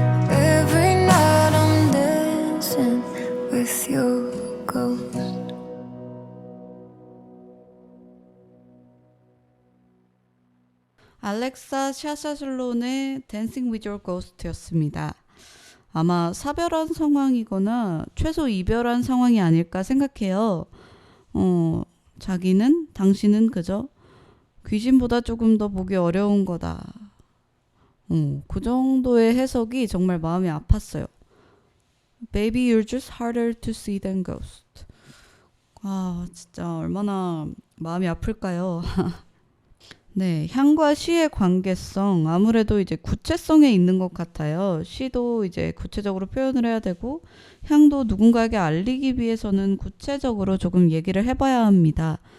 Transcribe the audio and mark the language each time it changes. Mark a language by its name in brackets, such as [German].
[English] Every night I'm dancing with your ghost. [Korean] 알렉사 샤샤슬론의 Dancing with Your Ghost였습니다. 아마 사별한 상황이거나 최소 이별한 상황이 아닐까 생각해요. 자기는, 당신은 그저 귀신보다 조금 더 보기 어려운 거다. 그 정도의 해석이 정말 마음이 아팠어요. [English] Baby, you're just harder to see than ghost. [Korean] 아, 진짜 얼마나 마음이 아플까요? 네, 향과 시의 관계성, 아무래도 이제 구체성에 있는 것 같아요. 시도 이제 구체적으로 표현을 해야 되고, 향도 누군가에게 알리기 위해서는 구체적으로 조금 얘기를 해봐야 합니다.